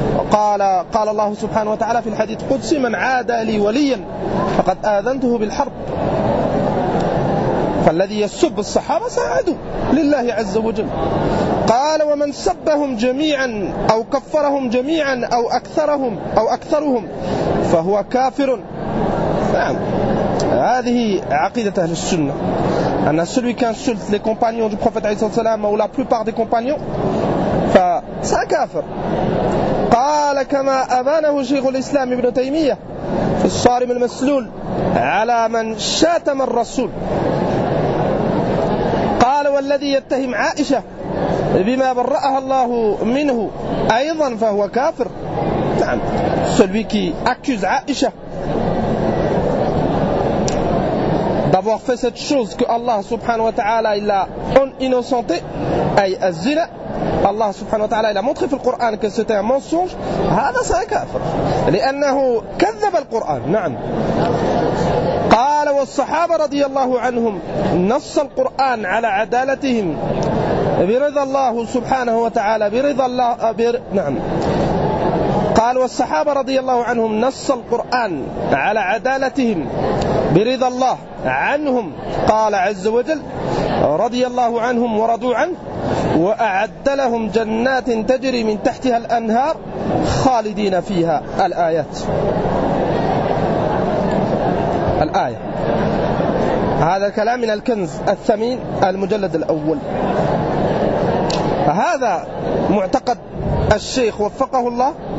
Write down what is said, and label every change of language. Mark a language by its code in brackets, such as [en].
[ar] قال الله سبحانه وتعالى في الحديث القدسي من عادى لي وليا فقد آذنته بالحرب. فالذي يسب الصحابة ساعدوا لله عز وجل. قال ومن سبهم جميعا أو كفرهم جميعا أو أكثرهم فهو كافر. نعم هذه عقيدة أهل السنة. أن [fr] celui qui insulte les compagnons du prophète [ar] عليه الصلاة والسلام [fr] ou la plupart des compagnons, [ar] فهو كافر. قال كما أبانه شيخ الإسلام ابن تيمية في الصارم المسلول على من شاتم الرسول. قال والذي يتهم عائشة بما برأها الله منه أيضا فهو كافر. نعم [fr] celui qui accuse Aïcha d'avoir fait cette chose que Allah subhanahu wa ta'ala il l'a innocenté [ar] أي الزنا [fr] Allah subhanahu wa ta'ala il a montré [ar] في القرآن [fr] que c'était un mensonge [ar] هذا سيكون كافر لأنه كذب القرآن. نعم قال والصحابة رضي الله عنهم نص القرآن على عدالتهم برضا الله سبحانه وتعالى برضا الله نعم قال والصحابة رضي الله عنهم نص القرآن على عدالتهم برضا الله عنهم قال عز وجل رضي الله عنهم ورضوا عنه وأعد لهم جنات تجري من تحتها الأنهار خالدين فيها الآيات الآية هذا الكلام من الكنز الثمين المجلد الأول هذا معتقد الشيخ وفقه الله